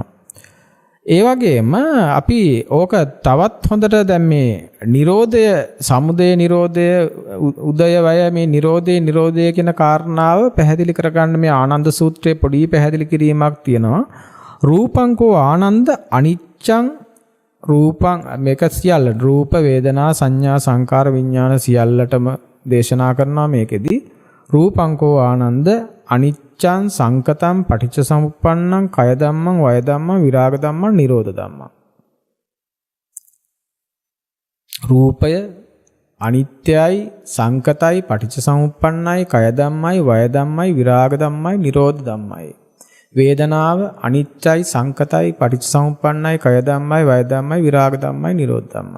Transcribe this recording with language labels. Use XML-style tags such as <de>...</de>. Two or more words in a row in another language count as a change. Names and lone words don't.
<si>ඒ වගේම අපි ඕක තවත් හොඳට දැන් මේ Nirodha සමුදය Nirodha උදය වය මේ Nirodha කියන කාරණාව පැහැදිලි කරගන්න මේ ආනන්ද සූත්‍රයේ පොඩි පැහැදිලි කිරීමක් තියෙනවා.</si> <pi>රූපංකෝ ආනන්ද අනිච්ඡං රූපං</pi> <si>මේක සියල්ල රූප වේදනා සංඥා සංකාර විඥාන සියල්ලටම දේශනා කරනවා මේකෙදි.</si> <pi>රූපංකෝ ආනන්ද අනිච්ඡං සංකතං පටිච්ච සමුප්පන්නං කය ධම්මං වය ධම්මං විරාග ධම්මං නිරෝධ ධම්මං.</pi> <si>රූපය අනිත්‍යයි සංකතයි පටිච්ච සමුප්පන්නයි කය ධම්මයි වය ධම්මයි විරාග ධම්මයි නිරෝධ ධම්මයි. වේදනාව අනිත්‍යයි සංකතයි පටිච්ච සමුප්පන්නයි කය ධම්මයි වය ධම්මයි විරාග ධම්මයි නිරෝධ ධම්මයි.</si>